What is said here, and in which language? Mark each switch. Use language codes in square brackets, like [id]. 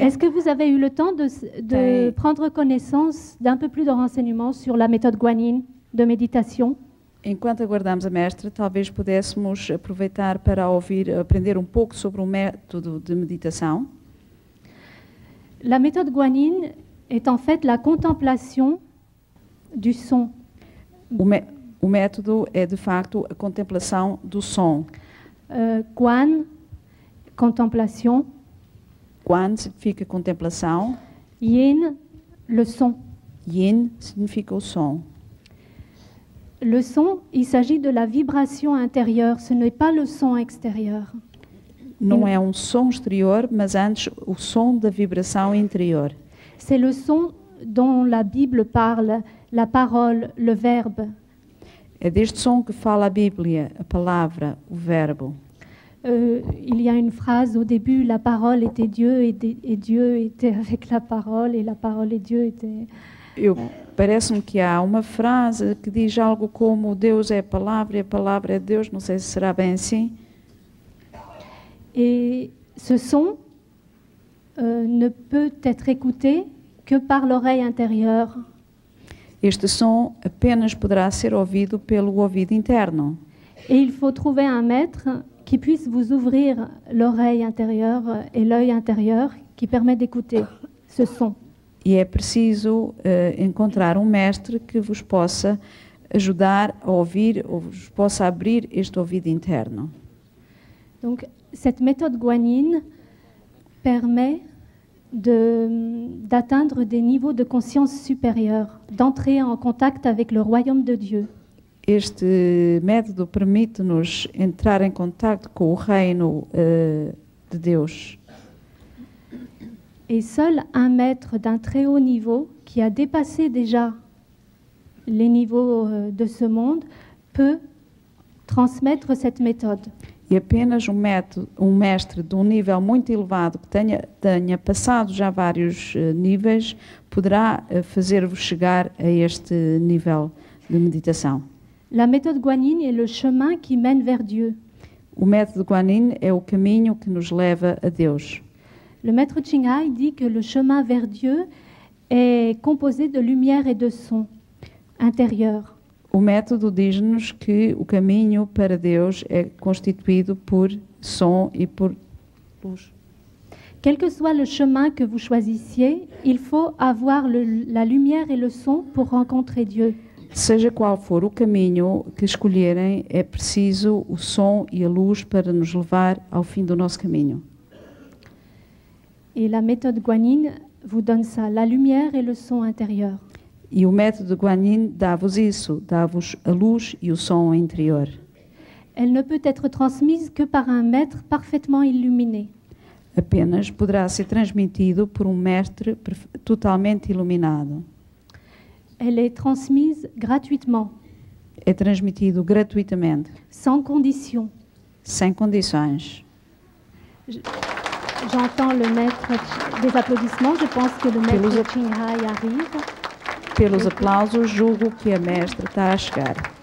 [fr] Est-ce que vous avez eu le temps de prendre connaissance d'un peu plus de renseignements sur la méthode guanine de méditation? [pt] Enquanto aguardamos a mestra, talvez pudéssemos aproveitar para aprender um pouco sobre o método de meditação. [fr] La méthode guanine est en fait la contemplation du son. [pt] O método é, de facto, a contemplação do som. [fr] Quan, contemplation. [pt] Quan significa contemplação. [fr] Yin, le son. [pt] Yin significa o som. [fr] Le son, il s'agit de la vibration intérieure, ce n'est pas le son extérieur. [pt] Não é um som exterior, mas antes o som da vibração interior. [fr] C'est le son dont la Bible parle, la parole, le verbe. [pt] É deste som que fala a Bíblia, a palavra, o verbo. [fr] Il y a une phrase au début, la parole était Dieu et Dieu était avec la parole et la parole et Dieu étaient... [pt] Parece-me que há uma frase que diz algo como Deus é a palavra e a palavra é Deus, não sei se será bem assim. [fr] Et ce son ne peut être écouté que par l'oreille intérieure. [pt] Este som apenas poderá ser ouvido pelo ouvido interno. [fr] Et il faut trouver un maître qui puisse vous ouvrir l'oreille intérieure et l'œil intérieur qui permet d'écouter ce son. [pt] E é preciso encontrar um mestre que vos possa ajudar a ouvir, ou vos possa abrir este ouvido interno. [fr] Donc, cette méthode guanine permet d'atteindre des niveaux de conscience supérieurs, d'entrer en contact avec le royaume de Dieu. [pt] Este método permite-nos entrar em contato com o reino de Deus. [fr] Et seul un maître d'un très haut niveau, qui a dépassé déjà les niveaux de ce monde, peut transmettre cette méthode. [pt] E apenas um mestre de um nível muito elevado, que tenha passado já vários níveis, poderá fazer-vos chegar a este nível de meditação. [fr] La méthode guanine est le chemin qui mène vers Dieu. [pt] O método Guanyin é o caminho que nos leva a Deus. [fr] Le maître Thanh dit que le chemin vers Dieu est composé de lumière et de son intérieur. [pt] O método diz-nos que o caminho para Deus é constituído por som e por luz. [fr] Quel que soit le chemin que vous choisissiez, il faut avoir la lumière et le son pour rencontrer Dieu. [pt] Seja qual for o caminho que escolherem, é preciso o som e a luz para nos levar ao fim do nosso caminho. [fr] Et la méthode guanine vous donne ça, la lumière et le son intérieur. [pt] E o método Guanyin dá-vos isso, dá-vos a luz e o som interior. [fr] Elle ne peut être transmise que par un maître parfaitement illuminé. [pt] Apenas poderá ser transmitido por um mestre totalmente iluminado. [fr] Elle est transmise gratuitement. [pt] É transmitido gratuitamente. [fr] Sans condition. [pt] Sem condições. [fr] J'entends le maître des applaudissements. Je pense que le maître Ching Hai arrive. [pt] Pelos aplausos, julgo que a mestra está a chegar.